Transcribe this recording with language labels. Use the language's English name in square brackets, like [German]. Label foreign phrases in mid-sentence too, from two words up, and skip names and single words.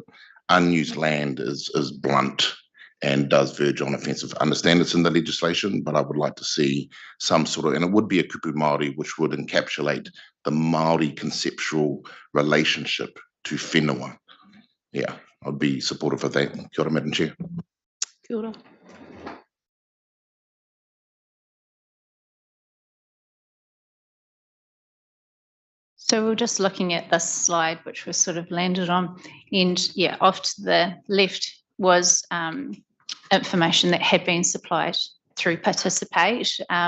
[English] Unused land is blunt and does verge on offensive. I understand it's in the legislation, but I would like to see some sort of, and it would be a [Māori] kupu Māori, [English] which would encapsulate the Māori conceptual relationship to whenua. Yeah, I'd be supportive of that. [Māori] Kia ora, [English] Madam Chair. [Māori] Kia ora. [English] So we're just looking at this slide, which was sort of landed on, and yeah, off to the left was information that had been supplied through Participate.